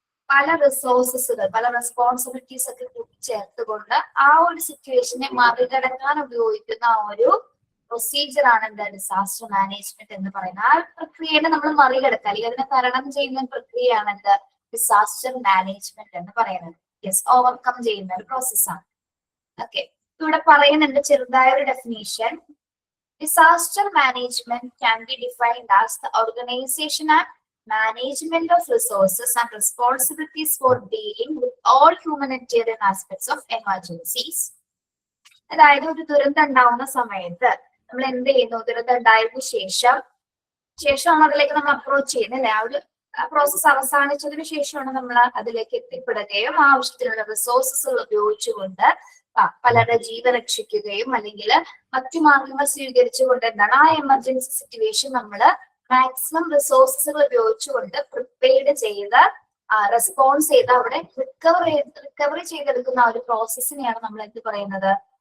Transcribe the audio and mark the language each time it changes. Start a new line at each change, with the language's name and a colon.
Malayalam: പല റിസോഴ്സസുകൾ, പല റെസ്പോൺസിബിലിറ്റീസ് ഒക്കെ കൂട്ടിച്ചേർത്തുകൊണ്ട് ആ ഒരു സിറ്റുവേഷനെ മറികടക്കാൻ ഉപയോഗിക്കുന്ന ഒരു പ്രൊസീജിയർ ആണ് എന്താ ഡിസാസ്റ്റർ മാനേജ്മെന്റ് എന്ന് പറയുന്നത്. ആ പ്രക്രിയയെ നമ്മൾ മറികടക്കുക അല്ലെങ്കിൽ അതിനെ തരണം ചെയ്യുന്ന പ്രക്രിയയാണ് എന്ത് ഡിസാസ്റ്റർ മാനേജ്മെന്റ് എന്ന് പറയുന്നത്. യെസ്, ഓവർകം ചെയ്യുന്ന ഒരു പ്രോസസ്സാണ്. ഓക്കെ, ഇവിടെ പറയുന്നുണ്ട് ചെറുതായ ഒരു definition.
English: Disaster management can be defined as the organization and management of resources and responsibilities for dealing with all humanitarian aspects of emergencies.
Malayalam: അതായത് ഒരു ദുരന്തം ഉണ്ടാവുന്ന സമയത്ത് നമ്മൾ എന്ത് ചെയ്യുന്നു? ദുരന്തം ഉണ്ടായതിനു ശേഷമാണ് അതിലേക്ക് നമ്മൾ അപ്രോച്ച് ചെയ്യുന്നില്ലേ? ആ ഒരു പ്രോസസ് അവസാനിച്ചതിന് ശേഷമാണ് നമ്മൾ അതിലേക്ക് എത്തിപ്പെടുകയും ആവശ്യത്തിനുള്ള റിസോഴ്സസുകൾ ഉപയോഗിച്ചുകൊണ്ട് പലരുടെ ജീവൻ രക്ഷിക്കുകയും അല്ലെങ്കിൽ മറ്റു മാർഗങ്ങൾ സ്വീകരിച്ചുകൊണ്ട് എന്താണ് ആ എമർജൻസി സിറ്റുവേഷൻ നമ്മൾ മാക്സിമം റിസോഴ്സസുകൾ ഉപയോഗിച്ചുകൊണ്ട് പ്രിപ്പയർഡ് ചെയ്ത് റെസ്പോൺസ് ചെയ്ത് അവിടെ റിക്കവറി ചെയ്തെടുക്കുന്ന ആ ഒരു പ്രോസസ്സിനെയാണ് നമ്മൾ എന്ത് പറയുന്നത്?